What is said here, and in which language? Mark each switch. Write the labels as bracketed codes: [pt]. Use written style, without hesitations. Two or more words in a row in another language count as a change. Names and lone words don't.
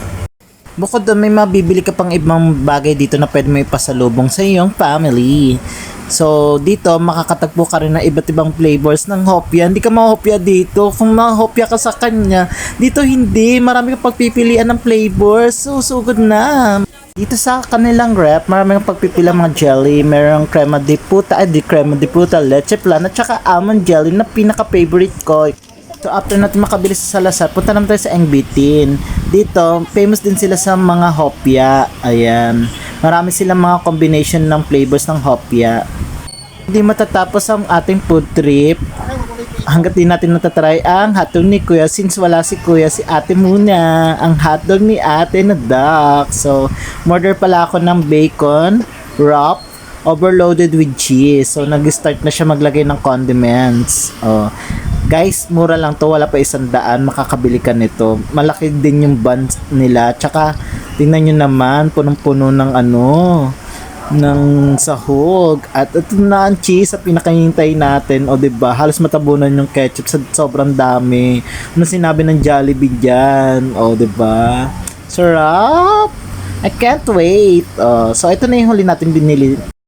[tl] Bukod doon, may mabibili ka pang ibang bagay dito na pwede mo ipasalubong sa iyong family. So, dito, makakatagpo ka rin ng iba't ibang flavors ng hopya. Hindi ka mahopya dito. Kung mahopya ka sa kanya, dito hindi. Marami kang pagpipilian ng flavors. So, sugod na. Dito sa kanilang rep, marami kang pagpipilian mga jelly. Merong [es] crema de puta, crema de puta, [tl] leche plan, at saka [en] almond jelly [tl] na pinaka-favorite ko. So, after natin makabili sa Salazar, punta naman tayo sa Engbitin. Dito, famous din sila sa mga hopya. Ayan. Marami silang mga combination ng flavors ng hopya. Hindi matatapos ang ating [en] food trip [tl] hanggat di natin natatry ang hotdog ni Kuya. Since wala si Kuya, si ate muna ang hotdog ni ate na duck. So, order pala ako ng [en] bacon wrap overloaded with cheese. [tl] So, nag-start na siya maglagay ng condiments. Oh. Guys, mura lang to, wala pa 100, makakabili ka nito. Malaki din yung buns nila. Tsaka, tingnan nyo naman, punong-puno ng ng sahog. At ito na ang cheese sa pinakahintay natin. O diba, halos matabunan yung ketchup sa sobrang dami. Ano sinabi ng Jollibee dyan? O diba, sarap! [en] I can't wait. [tl] So, ito na yung huli natin binili